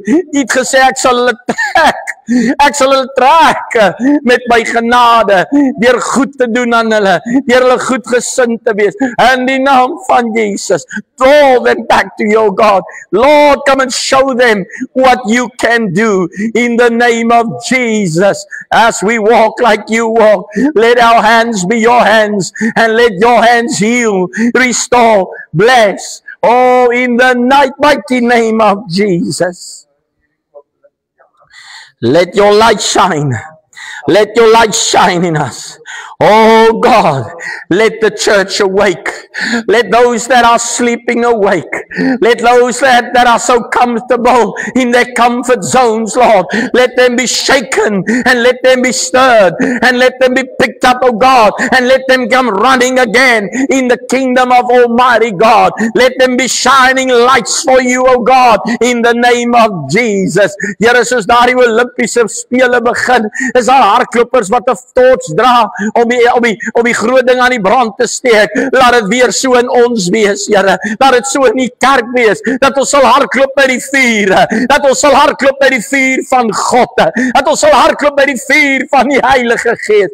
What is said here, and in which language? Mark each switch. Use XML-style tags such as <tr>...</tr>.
<af>U het gesê ek sal hulle trek. Ek sal hulle trek met my genade, deur goed te doen aan hulle, deur hulle goedgesind te wees. In die naam van Jesus,</af> <en>draw them back to your God. Lord, come and show them what you can do in the name of Jesus. As we walk like you walk, let our hands be your hands, and let your hands heal, restore, bless, Oh, in the mighty name of Jesus. Let your light shine. Let your light shine in us. Oh God, let the church awake. Let those that are sleeping awake. Let those that are so comfortable in their comfort zones, Lord, let them be shaken and let them be stirred and let them be picked up, oh God, and let them come running again in the kingdom of Almighty God. Let them be shining lights for you, oh God, in the name of Jesus.</en> <af>Here soos daardie Olympiese spele begin, is daar hardlopers wat 'n torch dra om die groot ding aan die brand te steek. Laat dit weer so in ons wees, Here. Laat dit so in die kerk wees, dat ons sal hardloop by die vuur, dat ons sal hardloop by die vuur van God, dat ons sal hardloop by die vuur van die Heilige Gees.</af>